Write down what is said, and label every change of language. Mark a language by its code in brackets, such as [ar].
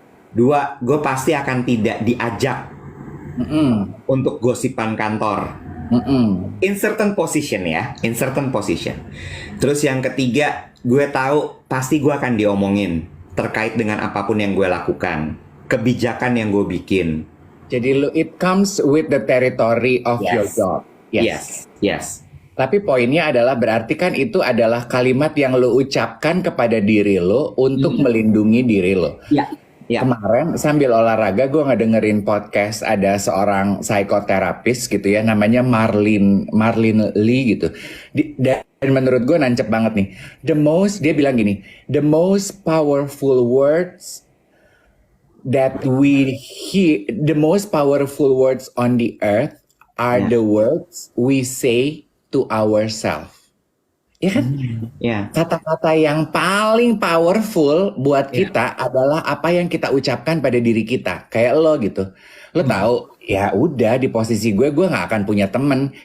[id] Dua, gue pasti akan tidak diajak Mm-mm. untuk gosipan kantor. Mm-mm. [en] In certain position ya, in certain position. [id] Terus yang ketiga, gue tahu pasti gue akan diomongin terkait dengan apapun yang gue lakukan, kebijakan yang gue bikin. Jadi [en] it comes with the territory of your Yes. job. Yes, yes. [id] Tapi poinnya adalah berarti kan itu adalah kalimat yang lo ucapkan kepada diri lo untuk melindungi diri lo. Ya, ya. Kemarin sambil olahraga gue ngedengerin podcast ada seorang psikoterapis gitu ya, namanya Marlene Lee gitu. Dan menurut gue nancep banget nih. Dia bilang gini, [en] the most powerful words that we hear, the most powerful words on the earth are the words we say to ourselves. [id] Ya kan? Ya. Kata-kata yang paling powerful buat kita adalah apa yang kita ucapkan pada diri kita. Kayak lo gitu. Lo tahu, ya udah di posisi gue nggak akan punya temen.